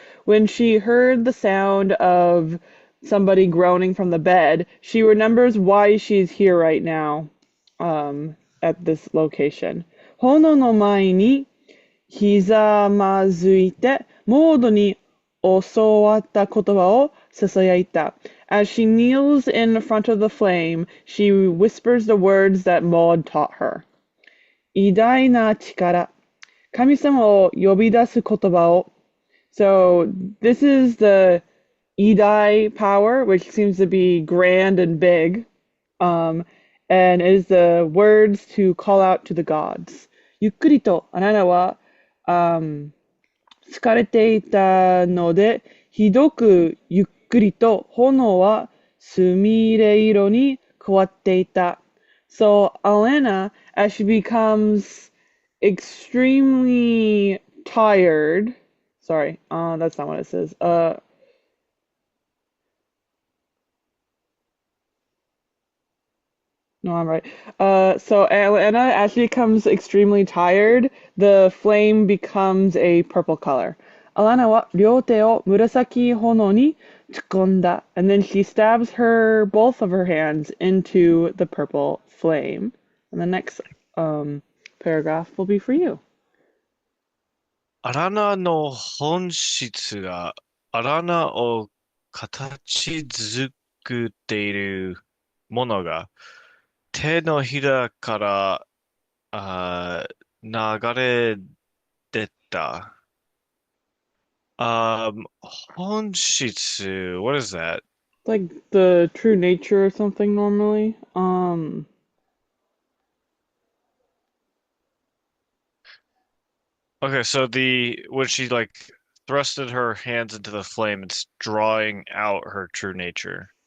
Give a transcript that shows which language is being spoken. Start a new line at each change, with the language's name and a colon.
English: When she heard the sound of somebody groaning from the bed, she remembers why she's here right now, at this location.
Japanese: 炎の前にひざまずいて、モードに教わった言葉を囁いた.
English: As she kneels in front of the flame, she whispers the words that Maud taught her.
Japanese: 偉大な力。神様を呼び出す言葉を.
English: So this is the Idai power, which seems to be grand and big, um, and is the words to call out to the gods.
Japanese: ゆっくりとアナナは、疲れていたので、ひどくゆっくりと炎はすみれ色に変わっていた。
English: So Alanna, as she becomes extremely tired, sorry, that's not what it says. No, I'm right. So Alanna, as she becomes extremely tired, the flame becomes a purple color.
Japanese: Alanna は両手を紫炎に突っ込んだ.
English: And then she stabs both of her hands into the purple flame. And the next paragraph will be for you.
Japanese: アラナの本質が、アラナを形作っているものが、手のひらから流れ出た。
English: 本質, what is that? Like the true nature or something normally. Okay, so when she like thrusted her hands into the flame, it's drawing out her true nature.